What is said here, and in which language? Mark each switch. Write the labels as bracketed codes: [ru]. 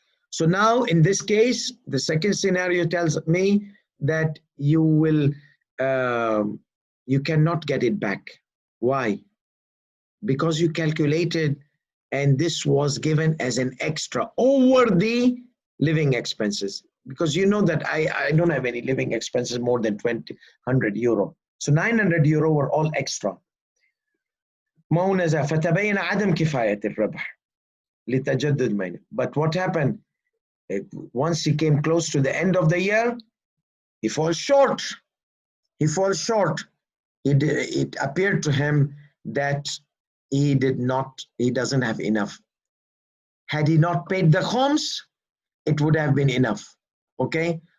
[en] So now in this case, the second scenario tells me that you cannot get it back. Why? Because you calculated and this was given as an extra over the living expenses. Because you know that I don't have any living expenses more than 100 euro. So 900 euro were all extra. [ar] فتبين عدم كفاية الربح لتجدد منه. [en] But what happened? Once he came close to the end of the year, he falls short. He falls short. It appeared to him that he doesn't have enough. Had he not paid the khums, it would have been enough. Okay?